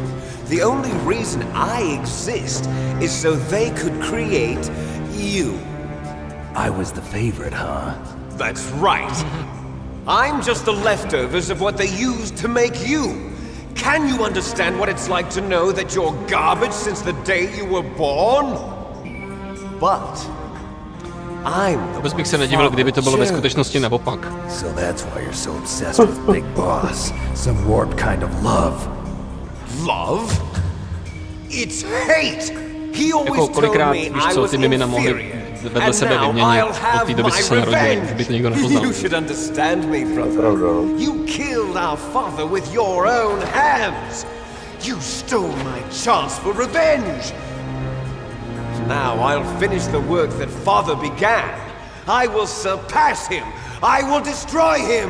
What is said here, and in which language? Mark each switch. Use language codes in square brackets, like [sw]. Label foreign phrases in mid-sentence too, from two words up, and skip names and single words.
[en] The only reason I exist is so they could create you. I was the favorite, huh? That's right. I'm just the leftovers of what they used to make you. Can you understand what it's like to know that you're garbage since the day you were born? But [cs] Vůbec bych se nedivil, kdyby to bylo ve skutečnosti naopak. [en] So that's why you're so obsessed with Big Boss. Some warped kind of love. Love? It's hate! He always [cs] Jako [en] told [cs] kolikrát, [en] me [cs] víš [en] I [cs] co, [en] was [cs] ty mimina mohly [en] inferior. [cs] vedle sebe vyměnit od té doby, co se narodili, by to nikdo nepoznal. [en] You should understand me, brother. You killed our father with your own hands. You stole my chance for revenge. Now I'll finish the work that father began. I will surpass him. I will destroy him.